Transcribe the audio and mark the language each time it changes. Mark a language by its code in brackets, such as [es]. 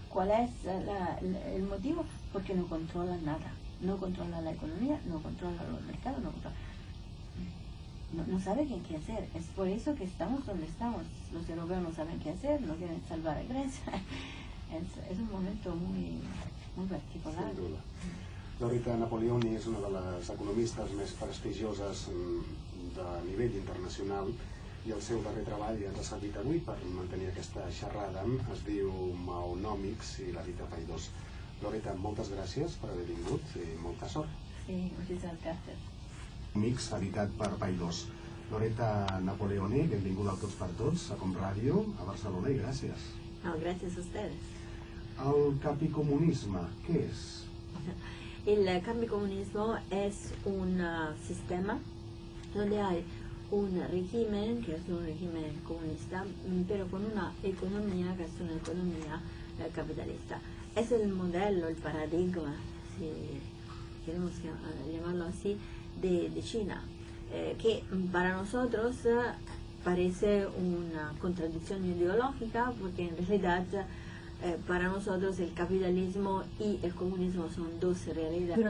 [es] ¿Cuál es el motivo? Porque no controlan nada. No controlan la economía, no controlan los mercados, no saben qué hacer. Es por eso que estamos donde estamos. Los europeos no saben qué hacer, no quieren salvar a Grecia. Es un momento muy particular. Sin duda. [ca] Loretta Napoleoni és una de les economistes més prestigioses de nivell internacional i el seu darrer treball ens ha servit avui per mantenir aquesta xerrada. Es diu Maonomics i la dita païdors. Loretta, moltes gràcies per haver vingut i molta sort. Sí, moltíssimes gràcies. Mix editat per païdors. Loretta Napoleoni, benvinguda al Tots per Tots, a Com Ràdio, a Barcelona, i gràcies. [es] No, gracias a ustedes. [ca] El capicomunisme, què és? [es] El capicomunismo es un sistema donde hay un régimen, que es un régimen comunista, pero con una economía que es una economía capitalista. Es el modelo, el paradigma, si queremos llamarlo así, de China, que para nosotros parece una contradicción ideológica, porque en realidad para nosotros el capitalismo y el comunismo son dos realidades.